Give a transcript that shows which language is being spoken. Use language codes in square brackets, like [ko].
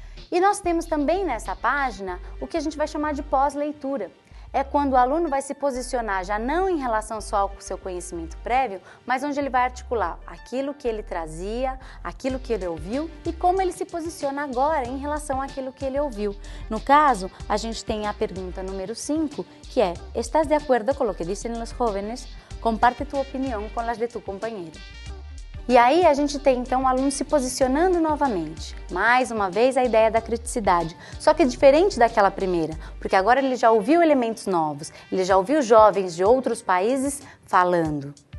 [pt] E nós temos também nessa página o que a gente vai chamar de pós-leitura. É quando o aluno vai se posicionar já não em relação só ao seu conhecimento prévio, mas onde ele vai articular aquilo que ele trazia, aquilo que ele ouviu e como ele se posiciona agora em relação àquilo que ele ouviu. No caso, a gente tem a pergunta número 5, que é: [es] ¿Estás de acuerdo con lo que dicen los jóvenes? Comparte tu opinião com las de tu companheiro. [pt] E aí a gente tem então o aluno se posicionando novamente. Mais uma vez a ideia da criticidade, só que diferente daquela primeira, porque agora ele já ouviu elementos novos, ele já ouviu jovens de outros países falando.